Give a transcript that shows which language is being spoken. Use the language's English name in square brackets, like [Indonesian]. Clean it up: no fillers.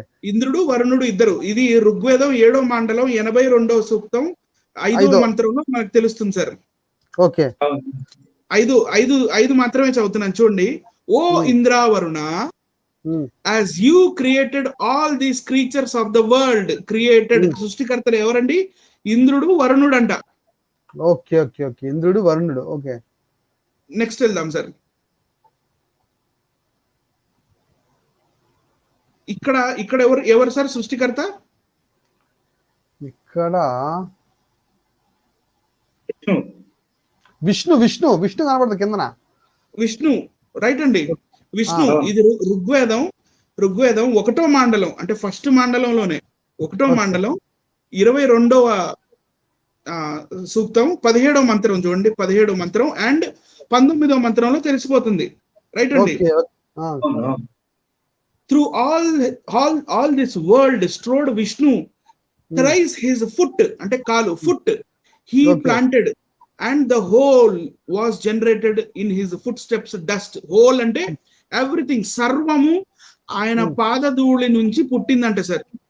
[Telugu] ఇంద్రుడు వరుణుడు ఇద్దరు. ఇది ఋగ్వేదం 7వ మండలం 82వ సూక్తం 5వ మంత్రంలో మనకు తెలుస్తుంది సార్. ఓకే, 5 మాత్రమే చదువుతున్నాను చూడండి. [English] ఓ Indravaruna, as you created all these creatures of the world, created [Telugu] సృష్టికర్తలు ఎవరండి? ఇంద్రుడు వరుణుడు అంట. ఓకే, ఇంద్రుడు వరుణుడు. ఓకే, నెక్స్ట్ వెళ్దాం సార్. ఇక్కడ ఎవరు సార్ సృష్టికర్త? ఇక్కడ విష్ణు కనబడుతుంది కిందన. విష్ణు, రైట్ అండి, విష్ణు. ఇది ఋగ్వేదం 1వ మండలం, అంటే ఫస్ట్ మండలంలోనే 1వ మండలం 22వ సూక్తం 17వ మంత్రం చూడండి. 17వ మంత్రం అండ్ 19వ మంత్రంలో తెలిసిపోతుంది, రైట్ అండి. [English] Through all this world strode Vishnu, thrice his foot, [Telugu] అంటే కాలు, [English] foot he planted, and the whole was generated in his footsteps dust. [Telugu] Whole అంటే ఎవ్రీథింగ్, సర్వము ఆయన పాదధూళి నుంచి పుట్టిందంటే సార్.